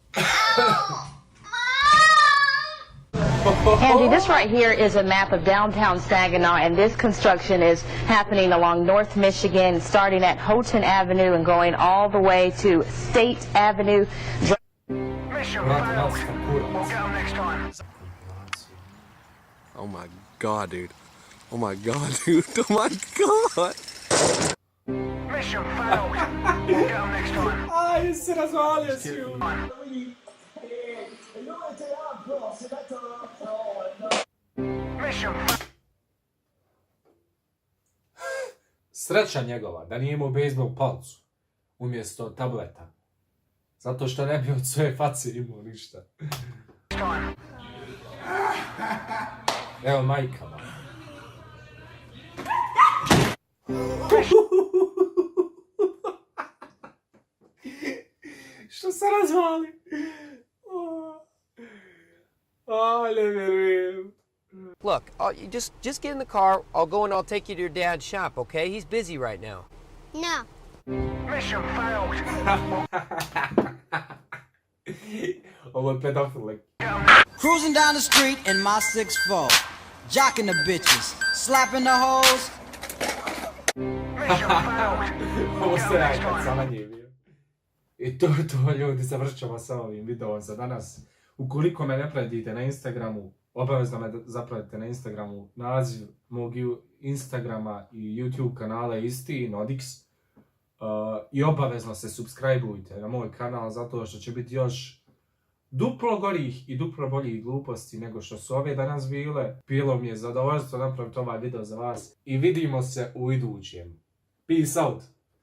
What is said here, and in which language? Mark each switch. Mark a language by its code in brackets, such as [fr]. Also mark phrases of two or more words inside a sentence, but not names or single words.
[en] Angie, this right here is a map of downtown Saginaw, and this construction is happening along North Michigan, starting at Houghton Avenue and going all the way to State Avenue. Mission failed. We'll get them next time. Oh my god, dude. Oh my god, dude. Oh my god. Mission failed. We'll get them next time. [hr] Aj, se razvalio si ju. [en] Mission failed. [hr] Sreća njegova da nije imao bejzbol palcu umjesto tableta. Zato što ne bi od svoje face imao ništa. [en] Time. [hr] Evo majkama. Što se razvali? Ne vjerujem. [en] Look, you just get in the car. I'll go and I'll take you to your dad's shop, okay? He's busy right now. No. Mission failed. [hr] Ovo je pedofil. [en] Cruising down the street in my 6'4", jocking the bitches, slapping the hoes. Mission failed. [hr] Ovo se radi kad sam na njih bio. I to je to, ljudi, završćamo sa ovim videom za danas. Ukoliko me ne pratite na Instagramu, obavezno me zapratite na Instagramu. Naziv mog Instagrama i YouTube kanala je isti, Nodix. I obavezno se subscribeujte na moj kanal zato što će biti još duplo gorih i duplo boljih gluposti nego što su ove danas bile. Bilo mi je zadovoljstvo napraviti ovaj video za vas i vidimo se u idućem. [en] Peace out!